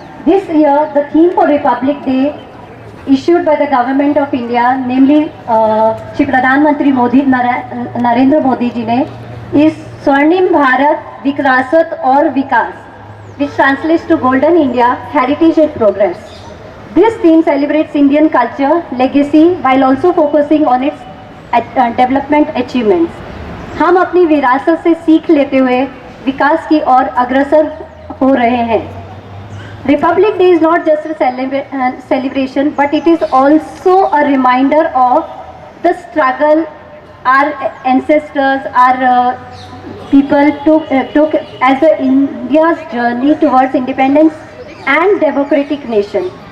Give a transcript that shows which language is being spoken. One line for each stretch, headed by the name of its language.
English: this year the theme for Republic Day issued by the government of India, namely Shri प्रधानमंत्री नरेंद्र मोदी जी ने, is
Hindi: स्वर्णिम भारत, विरासत और विकास,
English: which translates to Golden India, Heritage and Progress. This theme celebrates Indian culture, legacy, while also focusing on its development achievements.
Hindi: हम अपनी विरासत से सीख लेते हुए विकास की ओर अग्रसर हो रहे हैं.
English: Republic Day is not just a celebration, but it is also a reminder of the struggle our ancestors, our people took as the India's journey towards independence and democratic nation.